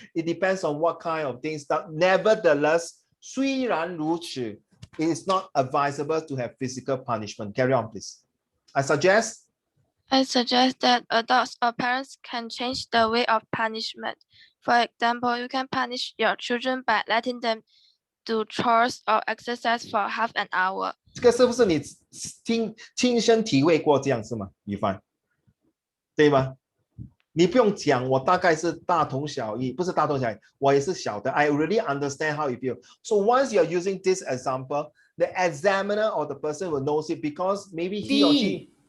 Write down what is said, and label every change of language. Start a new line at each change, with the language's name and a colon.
English: It depends on what kind of things. That nevertheless,
Chinese: 虽然如此,
English: it is not advisable to have physical punishment. Carry on, please. I suggest that adults or parents can change the way of punishment. For example, you can punish your children by letting them do chores or exercise for half an hour.
Chinese: 这个是不是你亲身体会过这样是吗？宇凡，对吗？你不用讲，我大概是大同小异，不是大同小异，我也是小的。
English: I really understand how you feel. So once you're using this example, the examiner or the person will know it because maybe he or she.